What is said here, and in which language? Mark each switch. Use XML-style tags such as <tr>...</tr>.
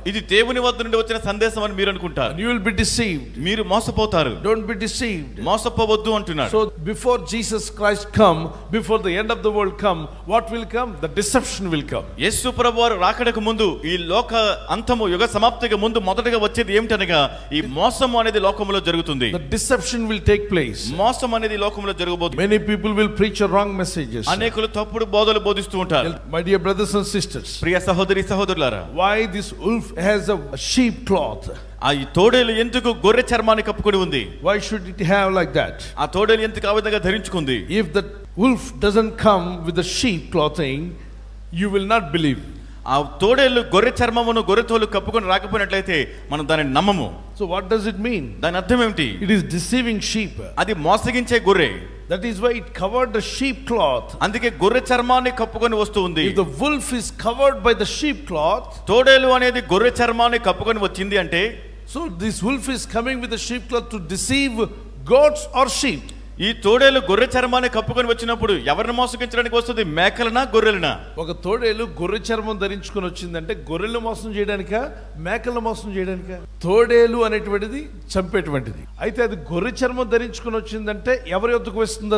<te>ఇది దేవుని వద్ద నుండి వచ్చిన సందేశం అని మీరు అనుకుంటారు.</te> <en>And you will be deceived.</en> <te>మీరు మోసపోతారు.</te> <en>Don't be deceived.</en> <te>మోసపోవద్దు అంటున్నాడు.</te> <en>So before Jesus Christ come, before the end of the world come, what will come? The deception will come.</en> <te>యేసు ప్రభువారు రాకడకు ముందు, ఈ లోక అంతము యుగ సమాప్తికి ముందు మొదటగా వచ్చేది ఏమిటనగా ఈ మోసం అనేది లోకములో జరుగుతుంది.</te> <en>The deception will take place.</en> <te>మోసం అనేది లోకములో జరగబోతుంది.</te> <en>Many people will preach wrong messages.</en> <te>అనేకులు తప్పుడు బోధలు బోధిస్తూ ఉంటారు.</te> <en>My dear brothers and sisters,</en> <te>ప్రియ సహోదరి సహోదరులారా,</te> <en>why this wolf has a sheep cloth?</en> <te>ఆ తోడేలు ఎందుకు గొర్రె చర్మాన్ని కప్పుకొని ఉంది?</te> <en>Why should it have like that?</en> <te>ఆ తోడేలు ఎందుకు ఆ విధంగా ధరించుకుంది?</te> <en>If the wolf doesn't come with the sheep clothing, you will not believe.</en> <te>ఆ తోడేలు గొర్రె చర్మమును గొర్రె తోలు కప్పుకొని రాకపోయినట్లయితే మనం దానిని నమ్మము.</te> <en>So what does it mean?</en> <te>దాని అర్థం ఏమిటి?</te> <en>It is deceiving sheep.</en> <te>అది మోసగించే గొర్రె.</te> <en>That is why it covered the sheep cloth.</en> <te>అందుకే గొర్రె చర్మాన్ని కప్పుకొని వస్తూ ఉంది.</te> <en>If the wolf is covered by the sheep cloth,</en> <te>తోడేలు అనేది గొర్రె చర్మాన్ని కప్పుకొని వచ్చింది అంటే,</te> <en>so this wolf is coming with the sheep cloth to deceive goats or sheep.</en> <te>ఈ తోడేలు గొర్రె చర్మాన్ని కప్పుకొని వచ్చినప్పుడు ఎవరిని మోసగించడానికి వస్తుంది? మేకలనా గొర్రెలనా? ఒక తోడేలు గొర్రె చర్మం ధరించుకొని వచ్చిందంటే గొర్రెలు మోసం చేయడానికా మేకలు మోసం చేయడానికా? తోడేలు అనేటువంటిది చంపేటువంటిది. అయితే అది గొర్రె చర్మం ధరించుకొని వచ్చిందంటే ఎవరి యొద్దకు వస్తుంది?</te>